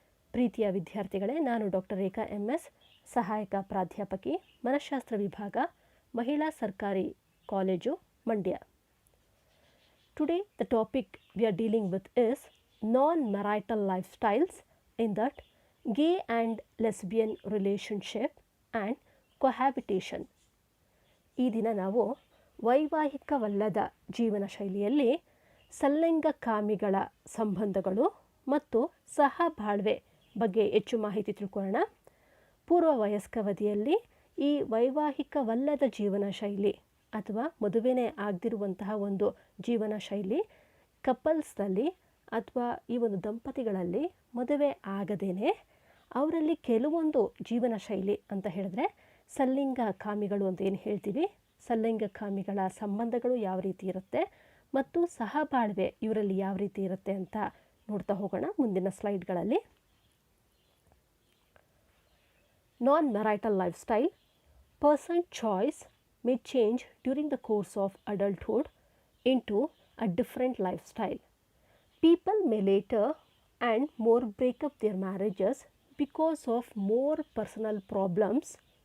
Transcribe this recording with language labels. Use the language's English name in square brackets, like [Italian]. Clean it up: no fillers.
[Kannada] ಪ್ರೀತಿಯ ವಿದ್ಯಾರ್ಥಿಗಳೇ, ನಾನು ಡಾಕ್ಟರ್ ರೇಖಾ MS, ಸಹಾಯಕ ಪ್ರಾಧ್ಯಾಪಕಿ, ಮನಃಶಾಸ್ತ್ರ ವಿಭಾಗ, ಮಹಿಳಾ ಸರ್ಕಾರಿ college, Mandya. [English] Today the topic we are dealing with is non-marital lifestyles, in that gay and lesbian relationship and cohabitation. [Kannada] ಈ ದಿನ ನಾವು ವೈವಾಹಿಕವಲ್ಲದ ಜೀವನ ಶೈಲಿಯಲ್ಲಿ ಸಲ್ಲಂಗಕಾಮಿಗಳ ಸಂಬಂಧಗಳು ಮತ್ತು ಸಹಬಾಳ್ವೆ ಬಗ್ಗೆ ಹೆಚ್ಚು ಮಾಹಿತಿ ತಿಳ್ಕೊಳ್ಳೋಣ. ಪೂರ್ವ ವಯಸ್ಕಾವಧಿಯಲ್ಲಿ ಈ ವೈವಾಹಿಕವಲ್ಲದ ಜೀವನ ಶೈಲಿ ಅಥವಾ ಮದುವೆನೇ ಆಗದಿರುವಂತಹ ಒಂದು ಜೀವನ ಶೈಲಿ ಕಪಲ್ಸ್ನಲ್ಲಿ ಅಥವಾ ಈ ಒಂದು ದಂಪತಿಗಳಲ್ಲಿ ಮದುವೆ ಆಗದೇನೆ ಅವರಲ್ಲಿ ಕೆಲವೊಂದು ಜೀವನ ಶೈಲಿ ಅಂತ ಹೇಳಿದ್ರೆ ಸಲ್ಲಿಂಗಕಾಮಿಗಳು ಅಂತ ಏನು ಹೇಳ್ತೀವಿ, ಸಲ್ಲಿಂಗಕಾಮಿಗಳ ಸಂಬಂಧಗಳು ಯಾವ ರೀತಿ ಇರುತ್ತೆ ಮತ್ತು ಸಹಬಾಳ್ವೆ ಇವರಲ್ಲಿ ಯಾವ ರೀತಿ ಇರುತ್ತೆ ಅಂತ ನೋಡ್ತಾ ಹೋಗೋಣ ಮುಂದಿನ ಸ್ಲೈಡ್ಗಳಲ್ಲಿ. [English] Non-marital lifestyle. Person choice may change during the course of adulthood into a different lifestyle. People may later and more break up their marriages because of more personal problems.